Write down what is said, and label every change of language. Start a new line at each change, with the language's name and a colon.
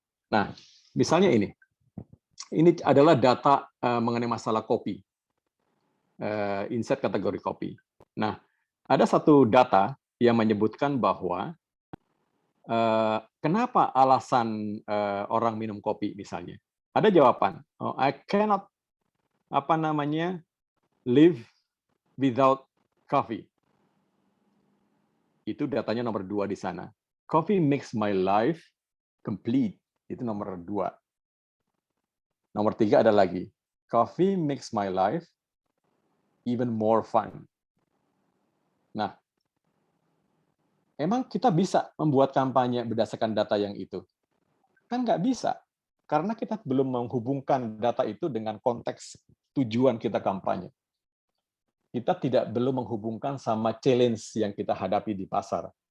Indonesian: Nah, misalnya ini adalah data mengenai masalah kopi, insight kategori kopi. Nah, ada satu data yang menyebutkan bahwa kenapa alasan orang minum kopi misalnya. Ada jawaban,
English: I cannot live without coffee.
Indonesian: Itu datanya nomor 2 di sana.
English: Coffee makes my life complete.
Indonesian: Itu nomor 2. Nomor 3 ada lagi.
English: Coffee makes my life even more fun.
Indonesian: Nah, emang kita bisa membuat kampanye berdasarkan data yang itu? Kan nggak bisa. Karena kita belum menghubungkan data itu dengan konteks tujuan kita kampanye. Kita belum menghubungkan sama challenge yang kita hadapi di pasar.